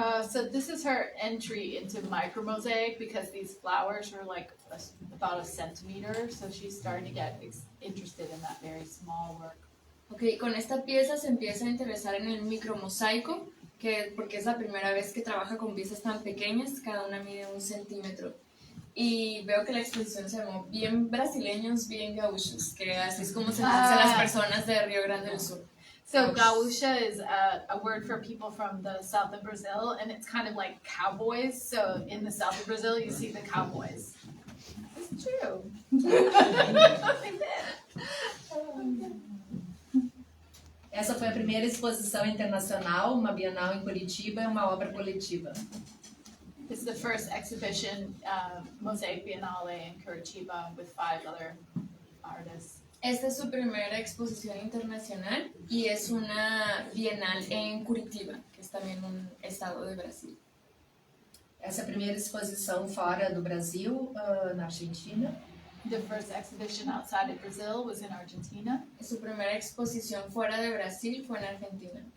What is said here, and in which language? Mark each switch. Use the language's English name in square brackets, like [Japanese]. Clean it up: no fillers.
[English] So this is her entry into micromosaic because these flowers are like about a centimeter, so she's starting to get interested in that very small work. [Spanish] Ok, con esta pieza se empieza a interesar en el micromosaico, porque es la primera vez que trabaja con piezas tan pequeñas, cada una mide 1 centímetro. Y veo que la exposición se llamó Bien Brasileños, Bien Gaúchos, que así es como se dicen las personas de Río Grande del Sur. [English] So gaúcha is a word for people from the south of Brazil, and it's kind of like cowboys. So in the south of Brazil, you see the cowboys. It's true. [Portuguese] Essa foi a primeira exposição internacional, uma bienal em Curitiba, uma obra coletiva. [English] This is the first exhibition, Mosaic Biennale in Curitiba with 5 other artists. [Spanish] Esta es su primera exposición internacional y es una bienal en Curitiba, que es también un estado de Brasil. [Portuguese] Essa é a primeira exposição fora do Brasil, na Argentina. [English] The first exhibition outside of Brazil was in Argentina. [Spanish] Su primera exposición fuera de Brasil fue en Argentina.